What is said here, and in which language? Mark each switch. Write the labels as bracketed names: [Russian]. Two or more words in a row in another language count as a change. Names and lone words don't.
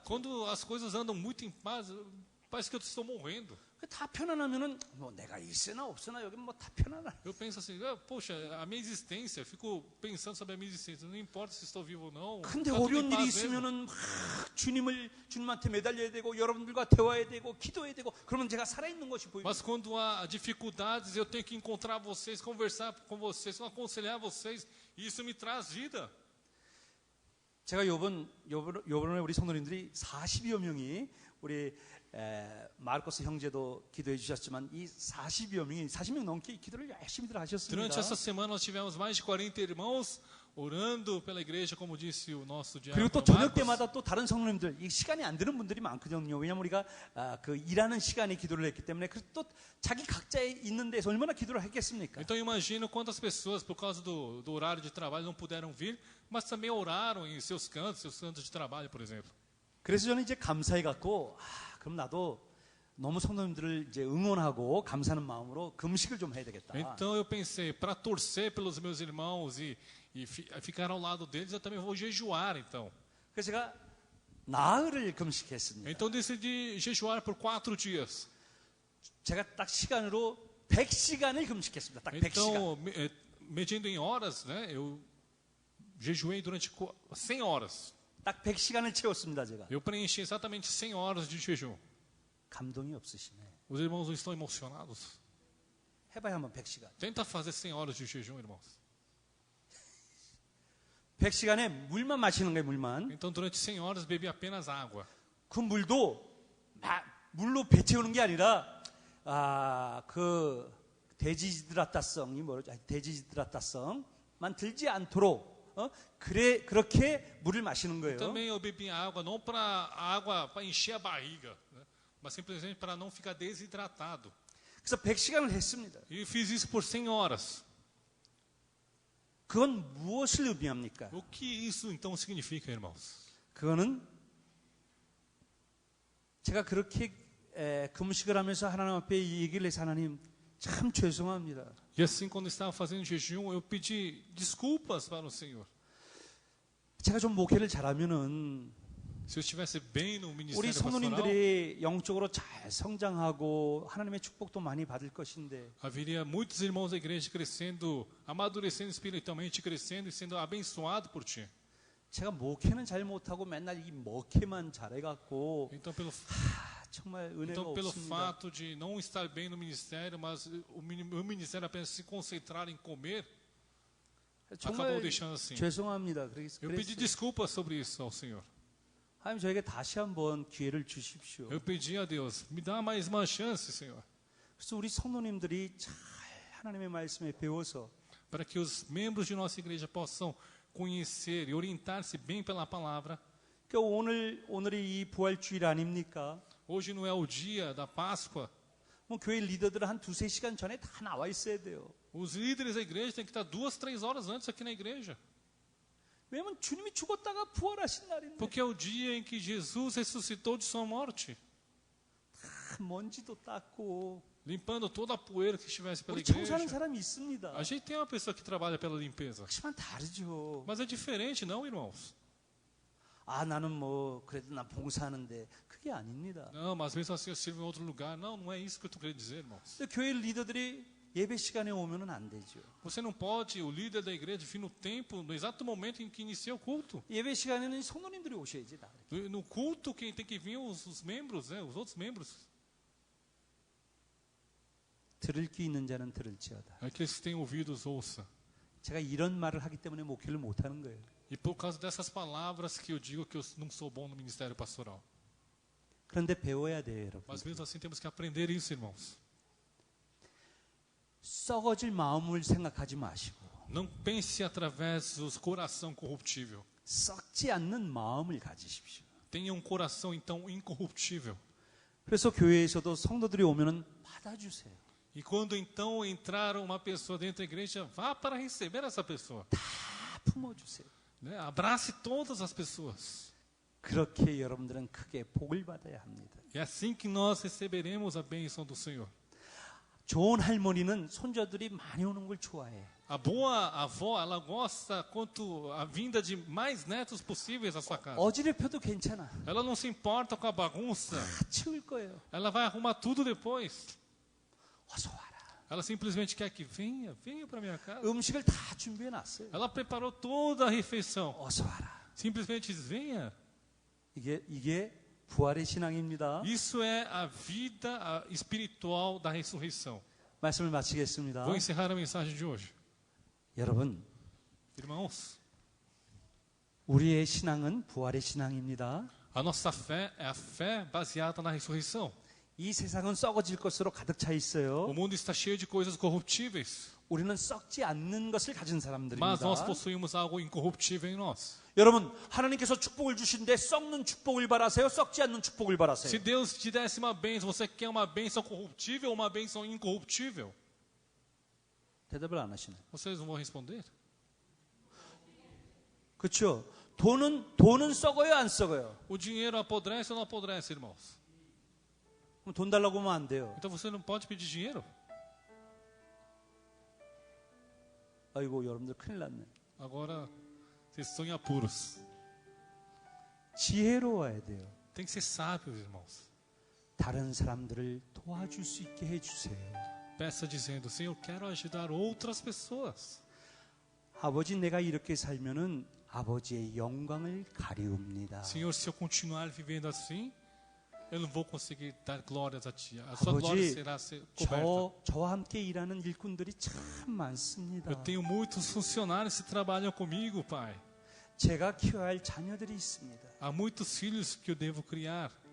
[Portuguese] Quando as coisas andam muito em paz, parece que eu estou morrendo. [Korean] 다 편안하면은 뭐 내가 있으나 없으나 여기 뭐 다 편안해. [Portuguese] Eu penso assim, poxa, a minha existência, fico pensando sobre a minha existência, não importa se estou vivo ou não. [Korean] 근데 [Portuguese] tá tudo [Korean] 어려운 [Portuguese] em [Korean] 일이 [Portuguese] paz mesmo. [Korean] 있으면은 막 주님한테 매달려야 되고 여러분들과 대화해야 되고 기도해야 되고 그러면 제가 살아있는 것이 보입니다. [Portuguese] Mas quando há dificuldades, eu tenho que encontrar vocês, conversar com vocês, aconselhar vocês, e isso me traz vida. [Korean] 제가 요번에 우리 성도님들이 40여 명이 우리 마르코스 형제도 기도해 주셨지만 이 40명 넘게 기도를 열심히들 하셨습니다. [Portuguese] Durante essa semana nós tivemos mais de 40 irmãos orando pela igreja, como disse o nosso [Korean] 그리고 또 [Portuguese] diácono [Korean] 저녁 [Portuguese] Marcos. [Korean] 때마다 또 다른 성도님들 이 시간이 안 되는 분들이 많거든요. 왜냐하면 우리가 그 일하는 시간에 기도를 했기 때문에 그래서 또 자기 각자에 있는 데서 얼마나 기도를 했겠습니까? [Portuguese] Então eu imagino quantas pessoas, por causa do horário de trabalho, não puderam vir, mas também oraram em seus cantos de trabalho, por exemplo. [Korean] 그래서 저는 이제 감사해 갖고 그럼 나도 너무 성도님들을 이제 응원하고 감사하는 마음으로 금식을 좀 해야 되겠다. [Portuguese] Então eu pensei, para torcer pelos meus irmãos e ficar ao lado deles, eu também vou jejuar, então. [Korean] 그래서 제가 나흘을 금식했습니다. [Portuguese] Então decidi jejuar por 4 dias. [Korean] 제가 딱 시간으로 100시간을 금식했습니다. 딱 100시간. [Portuguese] Então, medindo em horas, né, eu jejuei durante 100 horas. [Korean] 딱 100시간을 채웠습니다, 제가. [Portuguese] Eu preenchi exatamente 100 horas de jejum. [Korean] 감동이 없으시네. [Portuguese] Os irmãos não estão emocionados? [Korean] 해봐야 한번 100시간. [Portuguese] Tenta fazer 100 horas de jejum, irmãos. [Korean] 100시간에 물만 마시는 거예요, 물만. [Portuguese] Então, durante 100 horas, bebi apenas água. [Korean] 그 물도 물로 배 채우는 게 아니라 그 데지드라타성이 뭐죠? 데지드라타성만 들지 않도록 그렇게 물을 마시는 거예요. [Portuguese] Também eu bebi água, não para água para encher a barriga, né? Mas simplesmente para não ficar desidratado. [Korean] 그래서 100시간을 했습니다. [Portuguese] E fiz isso por 100 horas. [Korean] 그건 무엇을 의미합니까? [Portuguese] O que isso então significa, irmãos? [Korean] 그거는 제가 그렇게 금식을 하면서 하나님 앞에 이 얘기를 해서 하나님 참 죄송합니다. [Portuguese] E assim, quando estava fazendo jejum, eu pedi desculpas para o Senhor. [Korean] 제가 좀 목회를 잘하면은 [Portuguese] Se eu estivesse bem no [Korean] 우리 [Portuguese] ministério pastoral, [Korean] 성도님들이 영적으로 잘 성장하고 하나님의 축복도 많이 받을 것인데 [Portuguese] haveria muitos irmãos da igreja crescendo, amadurecendo espiritualmente, crescendo e sendo abençoado por ti. [Korean] 제가 목회는 잘 못하고 맨날 이 먹회만 잘해갖고 [Portuguese] Então, pelo [Korean] 정말 은혜가 [Portuguese] pelo [Korean] 없습니다. [Portuguese] fato de não estar bem no ministério, mas o ministério apenas se concentrar em comer, acabou [Korean] 정말 [Portuguese] deixando assim. [Korean] 죄송합니다. [Portuguese] Eu pedi desculpas sobre isso ao Senhor. [Korean] 하나님 저에게 다시 한번 기회를 주십시오. [Portuguese] Eu pedi a Deus, me dá mais uma chance, Senhor, [Korean] 그래서 우리 성도님들이 잘 하나님의 말씀에 배워서 [Portuguese] para que os membros de nossa igreja possam conhecer e orientar-se bem pela palavra. [Korean] 그러니까 오늘이 이 부활주일 아닙니까? [Portuguese] Hoje não é o dia da Páscoa. [Korean] 뭐 교회 리더들은 한 2-3시간 전에 다 나와 있어야 돼요. [Portuguese] Os líderes da igreja têm que estar 2-3 horas antes aqui na igreja. [Korean] 왜냐면 주님이 죽었다가 부활하신 날인데 [Portuguese] Porque é o dia em que Jesus ressuscitou de sua morte, [Korean] 먼지도 닦고 [Portuguese] limpando toda a poeira que estivesse pela [Korean] 우리 청소하는 [Portuguese] igreja. [Korean] 사람이 있습니다. [Portuguese] A gente tem uma pessoa que trabalha pela limpeza. [Korean] 하지만 다르죠. [Portuguese] Mas é diferente, não, irmãos? [Korean] 나는 뭐 그래도 나 봉사하는데 그게 아닙니다. [Portuguese] Não, mas mesmo assim eu sirvo em outro lugar. Não, não é isso que eu estou querendo dizer, irmãos. [Korean] 근데 교회 리더들이 예배 시간에 오면은 안 되죠. [Portuguese] Você não pode, o líder da igreja, vir no tempo, no exato momento em que inicia o culto. [Korean] 예배 시간에는 성도님들이 오셔야지 다. [Portuguese] No culto, quem tem que vir os membros, né, os outros membros. [Korean] 들을 귀 있는 자는 들을지어다. [Portuguese] Aqueles que têm ouvidos, ouça. [Korean] 제가 이런 말을 하기 때문에 목회를 못 하는 거예요. [Portuguese] E por causa dessas palavras que eu digo que eu não sou bom no ministério pastoral. [Korean] 그런데 배워야 돼요, 여러분. [Portuguese] Mas mesmo assim temos que aprender isso, irmãos. [Korean] 썩어질 마음을 생각하지 마시고 [Portuguese] Não pense através do coração corruptível. [Korean] 썩지 않는 마음을 가지십시오. [Portuguese] Tenha um coração, então, incorruptível. [Korean] 그래서 교회에서도 성도들이 오면은 받아주세요. [Portuguese] E quando, então, entrar uma pessoa dentro da igreja, vá para receber essa pessoa. [Korean] 다 품어주세요. [Portuguese] Né? Abrace todas as pessoas. [Korean] 그렇게 여러분들은 크게 복을 받아야 합니다. [Portuguese] É assim que nós receberemos a bênção do Senhor. [Korean] 좋은 할머니는 손자들이 많이 오는 걸 좋아해. [Portuguese] A boa avó, ela gosta quanto a vinda de mais netos possíveis à sua casa. [Korean] 어지럽혀도 괜찮아. [Portuguese] Ela não se importa com a bagunça. [Korean] 다 치울 거예요. [Portuguese] Ela vai arrumar tudo depois. [Korean] 어서 와라. [Portuguese] Ela simplesmente quer que venha para minha casa. [Korean] 음식을 다 준비해 놨어요. [Portuguese] Ela preparou toda a refeição. [Korean] 어서 와라. [Portuguese] Simplesmente diz, venha. [Korean] 이게 부활의 신앙입니다. [Portuguese] Isso é a vida espiritual da ressurreição. [Korean] 말씀을 마치겠습니다. [Portuguese] Vou encerrar a mensagem de hoje. [Korean] 여러분, [Portuguese] Irmãos, [Korean] 우리의 신앙은 부활의 신앙입니다. [Portuguese] a nossa fé é a fé baseada na ressurreição. [Korean] 이 세상은 썩어질 것으로 가득 차 있어요. [Portuguese] O mundo está cheio de coisas corruptíveis, [Korean] 우리는 썩지 않는 것을 가진 [Portuguese] mas [Korean] 사람들입니다. [Portuguese] nós possuímos algo incorruptível em nós. [Korean] 여러분, 하나님께서 축복을 주신데 썩는 축복을 바라세요? 썩지 않는 축복을 [Portuguese] Se [Korean] 바라세요? [Portuguese] Deus te desse uma bênção, você quer uma bênção corruptível ou uma bênção incorruptível? [Korean] 대답을 안 하시네. [Portuguese] Vocês não vão responder? [Korean] 그렇죠? 돈은 썩어요, 안 썩어요? [Portuguese] O dinheiro apodrece ou não apodrece, irmãos? [Korean] 그럼 돈 달라고 하면 안 돼요. [Portuguese] Então você não pode pedir dinheiro? [Korean] 아이고, 여러분들 큰일 났네. [Portuguese] Agora, vocês estão em apuros. [Korean] 지혜로워야 돼요. [Portuguese] Tem que ser sábios, irmãos. [Korean] 다른 사람들을 도와줄 수 있게 해주세요. [Portuguese] Peça dizendo, Senhor, quero ajudar outras pessoas. [Korean] 아버지, 내가 이렇게 살면은 아버지의 영광을 가리웁니다. [Portuguese] Senhor, se eu continuar vivendo assim, eu não vou conseguir dar glórias a Ti. A Sua [Korean] 아버지, [Portuguese] glória será coberta. [Korean] 저와 함께 일하는 일꾼들이 참 많습니다. [Portuguese] Eu tenho muitos funcionários que trabalham comigo, Pai. [Korean] 제가 키워야 할 자녀들이 있습니다. [Portuguese] Há muitos filhos que eu devo criar.